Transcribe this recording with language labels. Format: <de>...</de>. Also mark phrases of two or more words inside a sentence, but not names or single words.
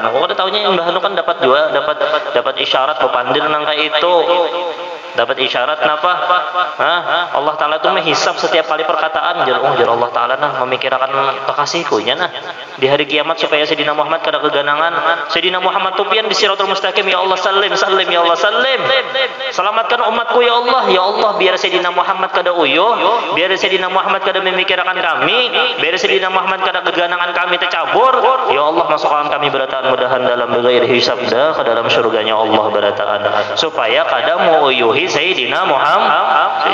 <bjn>Aku kada tahunya yang mudah kan dapat juga dapat isyarat pepandil nang itu. Dapat isyarat napa? Allah Ta'ala itu menghisap setiap kali perkataan. Jar Allah Ta'ala nah memikirkan kekasihku nya nah di hari kiamat supaya Sayyidina Muhammad kada keganangan. Sayyidina Muhammad tupian di</bjn> <ar>الصراط المستقيم يا الله سلم يا الله سلم.</ar> <bjn>Selamatkan umatku ya Allah. Ya Allah biar Sayyidina Muhammad kada uyuh, biar Sayyidina Muhammad kada memikirkan kami, biar Sayyidina Muhammad kada keganangan kami tercabur. Ya Allah masukkan kami berataan mudahan dalam</bjn> <ar>بغير حساب</ar> <bjn>dah ke dalam surganya Allah berataan supaya kada mau uyuhi Sayyidina Muhammad.</bjn>